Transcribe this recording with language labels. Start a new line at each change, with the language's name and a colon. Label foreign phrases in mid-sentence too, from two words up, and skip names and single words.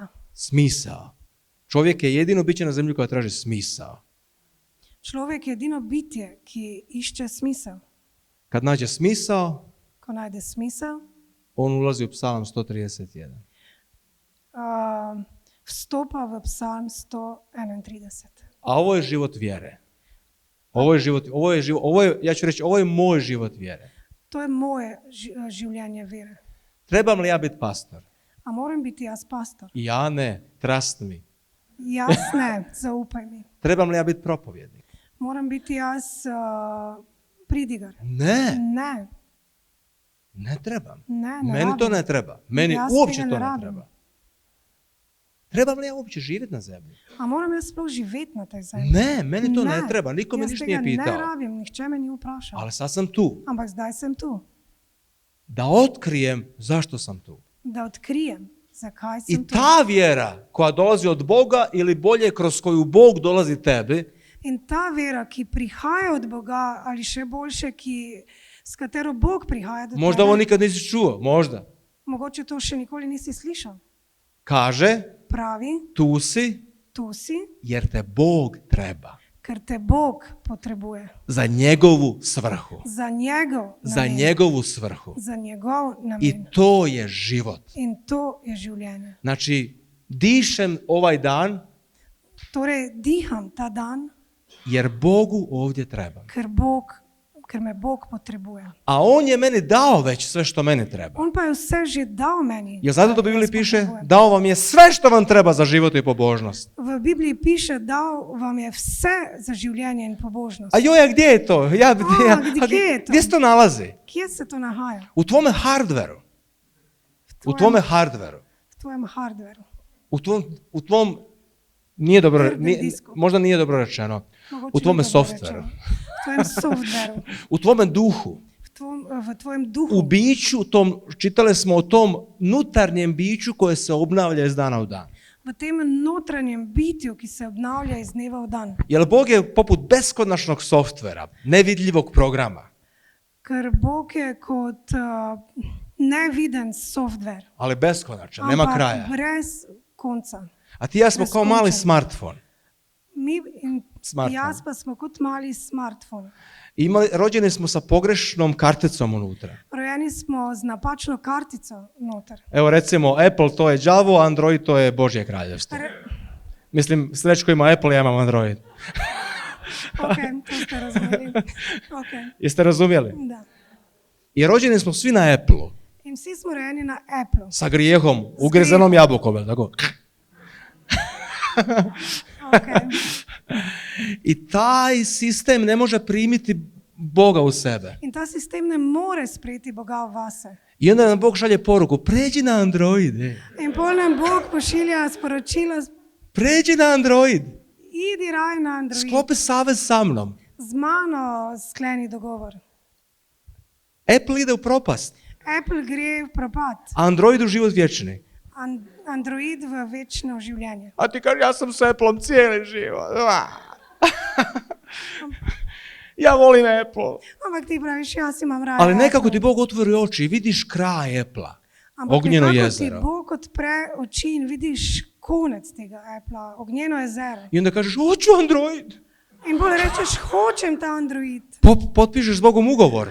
Croatian: Smisao. Čovjek je jedino biće na zemlji koja traži smisao.
Slovenian: Človek je edino bitje, ki išče smisel.
Croatian: Kad nađe smisao,
Slovenian: Ko najde smisel,
Croatian: on ulazi u Psalam 131.
Slovenian: vstopa v Psalm 131.
Croatian: A ovo je život vjere. Ja ću reći, ovo je moj život vjere.
Slovenian: To je moje življenje vere.
Croatian: Trebam li ja biti pastor?
Slovenian: A moram biti jaz pastor?
Croatian: Ja ne,
English: trust me.
Slovenian: Jaz ne, zaupaj mi.
Croatian: Trebam li ja biti propovjednik?
Slovenian: Moram biti jaz pridigar.
Croatian: Ne,
Slovenian: Ne,
Croatian: ne trebam.
Slovenian: ne
Croatian: Meni
Slovenian: rabim.
Croatian: to ne treba. Meni
Slovenian: Jaz
Croatian: uopće
Slovenian: tega
Croatian: to
Slovenian: ne
Croatian: ne
Slovenian: rabim.
Croatian: treba. Trebam li ja uopće živjeti na zemlji?
Slovenian: A moram jaz sploh živeti na tej zemlji?
Croatian: Ne, meni to ne treba. Niko me
Slovenian: Jaz
Croatian: ništa
Slovenian: tega
Croatian: nije pitao.
Slovenian: ne rabim, nihče me ni vprašal.
Croatian: Ali sad sam tu.
Slovenian: Ampak zdaj sem tu,
Croatian: Da otkrijem zašto sam tu.
Slovenian: da odkrijem, zakaj sem
Croatian: I
Slovenian: tu.
Croatian: ta vjera koja dolazi od Boga ili bolje kroz koju Bog dolazi tebi,
Slovenian: In ta vera, ki prihaja od Boga, ali še boljše, s katero Bog prihaja do
Croatian: možda
Slovenian: tebe,
Croatian: ovo nikad nisi čuo, možda.
Slovenian: mogoče to še nikoli nisi slišal.
Croatian: Kaže,
Slovenian: Pravi,
Croatian: tu si
Slovenian: tu si,
Croatian: jer te Bog treba.
Slovenian: ker te Bog potrebuje.
Croatian: Za njegovu svrhu.
Slovenian: Za njegov
Croatian: Za
Slovenian: namen.
Croatian: njegovu svrhu.
Slovenian: Za njegov namen.
Croatian: I to je život.
Slovenian: In to je življenje.
Croatian: Znači, dišem ovaj dan
Slovenian: Torej, diham ta dan,
Croatian: jer Bogu ovdje trebam.
Slovenian: ker me Bog potrebuje.
Croatian: A On je meni dao već sve što meni treba.
Slovenian: On pa je vse že dal meni.
Croatian: Jer zato to u
Slovenian: kar
Croatian: Bibliji
Slovenian: jaz
Croatian: piše,
Slovenian: potrebujem.
Croatian: dao vam je sve što vam treba za život i pobožnost.
Slovenian: V Bibliji piše, dal vam je vse za življenje in pobožnost.
Croatian: A joj, a gdje je to? gdje je to? Gdje se to nalazi?
Slovenian: Kje se to nahaja?
Croatian: U tvome hardveru.
Slovenian: V
Croatian: U tvome hardveru.
Slovenian: tvojem hardveru.
Croatian: U tvom nije dobro,
Slovenian: Hardware disku.
Croatian: možda nije dobro rečeno.
Slovenian: Mogoče
Croatian: U tvome
Slovenian: ni dobro
Croatian: softveru.
Slovenian: rečeno. V tvojem softveru.
Croatian: U tvome duhu.
Slovenian: V tvojem duhu.
Croatian: U biću tom, čitali smo o tom nutarnjem biću koje se obnavlja iz dana u dan.
Slovenian: V tem notranjem bitju, ki se obnavlja iz dneva v dan.
Croatian: Jer Bog je poput beskonačnog softvera, nevidljivog programa,
Slovenian: Ker Bog je kot neviden softver.
Croatian: ali beskonačan, nema
Slovenian: Ampak
Croatian: kraja.
Slovenian: brez konca.
Croatian: A ti i ja smo kao mali
Slovenian: Beskončan.
Croatian: smartfon.
Slovenian: Mi in
Croatian: Smartphone.
Slovenian: jaz pa smo kot mali smartfon.
Croatian: Rođeni smo sa pogrešnom karticom unutra.
Slovenian: Rojeni smo z napačno kartico noter.
Croatian: Evo recimo, Apple to je đavo, Android to je Božje kraljevstvo. Mislim, Srećko ima Apple, ja imam Android. Ok, to ste razumeli. Okay. Jeste razumjeli? Da. I rođeni smo svi na Apple-u,
Slovenian: In vsi smo rojeni na Apple.
Croatian: sa grijehom, ugrizenom jabukom, jel tako? Okay. I taj sistem ne može primiti Boga u sebe.
Slovenian: In ta sistem ne more sprejeti Boga v vase.
Croatian: I onda nam Bog šalje poruku, pređi na Android.
Slovenian: In pol nam Bog pošilja sporočilo,
Croatian: Pređi na Android.
Slovenian: idi raj na Android.
Croatian: Sklopi savez sa mnom.
Slovenian: Z mano skleni dogovor.
Croatian: Apple ide u propast,
Slovenian: Apple gre v propad.
Croatian: a Android u život vječni.
Slovenian: Android v večno življenje.
Croatian: A ti kaže, ja sam s Appleom cijeli život. Ja volim Apple.
Slovenian: Ampak ti praviš, jaz imam raje
Croatian: Ali nekako
Slovenian: Apple.
Croatian: ti Bog otvori oči i vidiš kraj Apple-a.
Slovenian: Ampak
Croatian: Ognjeno
Slovenian: nekako
Croatian: jezero.
Slovenian: ti Bog odpre oči in vidiš konec tega Apple-a, ognjeno jezero.
Croatian: I onda kažeš, hoću Android.
Slovenian: In bolj rečeš, hočem ta Android.
Croatian: Potpišeš s Bogom ugovor.